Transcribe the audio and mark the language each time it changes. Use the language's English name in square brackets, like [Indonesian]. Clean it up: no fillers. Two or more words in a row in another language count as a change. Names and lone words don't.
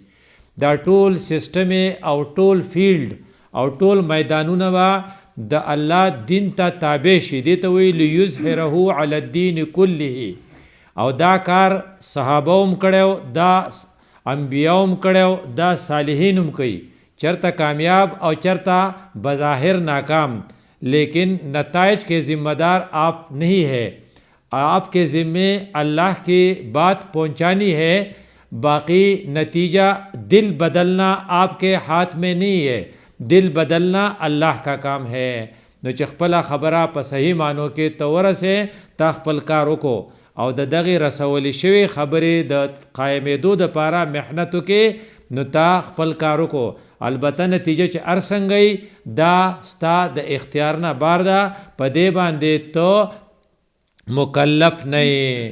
[Pashto] دا ټول سیستم او ټول فیلډ او ټول میدانونه با د الله دین ته تابع شي. دې ته وی [Arabic] لیظهره علی الدین [Pashto] کله. او دا کار صحابه هم کړو، دا انبیاء هم کړو، دا صالحین هم کوي. [Urdu] چرتا کامیاب اور چرتا بظاہر ناکام، لیکن نتائج کے ذمہ دار آپ نہیں ہے. آپ کے ذمے اللہ کی بات پہنچانی ہے، باقی نتیجہ دل بدلنا آپ کے ہاتھ میں نہیں ہے. دل بدلنا اللہ کا کام ہے. [Pashto] نو چې خپله خبره په صحیح معنو کې ته ورسې، تا خپل کار وکړو او د دغې رسولی شوې خبرې د قایمېدو دپاره محنتو کې نو تا خپل کار وکړو. البته نتیجه چې ارسنګي دا ستا د اختیار نه بار ده، په دې باندې ته مکلف نه یې.